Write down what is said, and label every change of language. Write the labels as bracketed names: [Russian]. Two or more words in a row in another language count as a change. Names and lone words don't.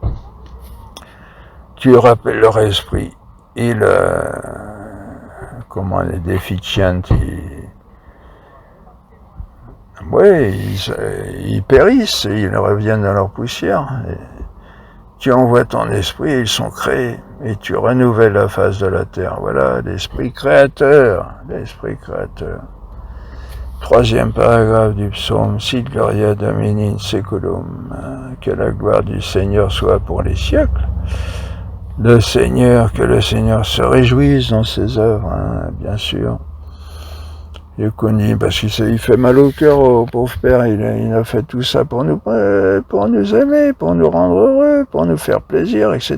[French] Tu rappelles leur esprit, comment les déficients, ils périssent, ils reviennent dans leur poussière. Et tu envoies ton esprit, ils sont créés, et tu renouvelles la face de la terre. Voilà, l'esprit créateur, l'esprit créateur. Troisième paragraphe du psaume, [Latin] Sit gloria Domini in seculum, [French] que la gloire du Seigneur soit pour les siècles. Que le Seigneur se réjouisse dans ses œuvres, hein, bien sûr. Il connaît, parce qu'il fait mal au cœur au pauvre père, il a fait tout ça pour nous aimer, pour nous rendre heureux, pour nous faire plaisir, etc.